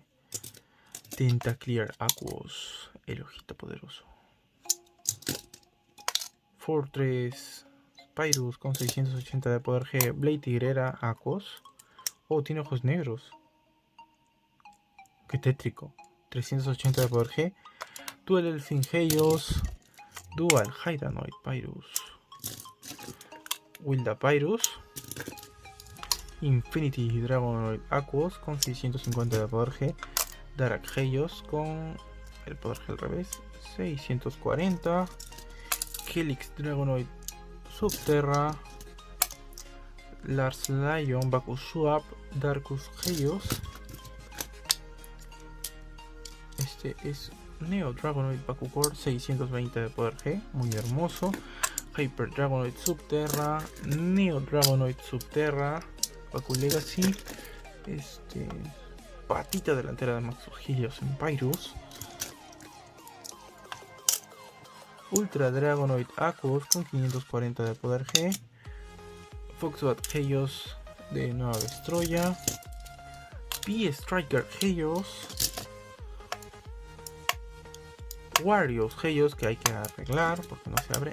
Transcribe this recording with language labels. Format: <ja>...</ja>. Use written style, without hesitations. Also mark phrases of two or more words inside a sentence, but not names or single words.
<es>Tentaclear Aquos. El ojito poderoso. Fortress Pyrus con 680 de poder G. Blade Tigrera Aquos. Oh, tiene ojos negros. Qué tétrico. 380 de poder G. Dual Elfin Helios. Dual Hydanoid Pyrus. Wilda Pyrus. Infinity Dragonoid Aquos con 650 de poder G. Darak Helios con el poder G al revés. 640. Helix Dragonoid Subterra. Lars Lion Baku Swap Darkus Helios. Este es Neo Dragonoid Bakucore 620 de poder G, muy hermoso. Hyper Dragonoid Subterra, Neo Dragonoid Subterra, Baku Legacy, patita delantera de Maxus Helios en Pyrus, Ultra Dragonoid Aquos con 540 de poder G, Foxbat Helios de Nueva Vestroya, P-Striker Helios, Warriors Helios que hay que arreglar porque no se abre.</es>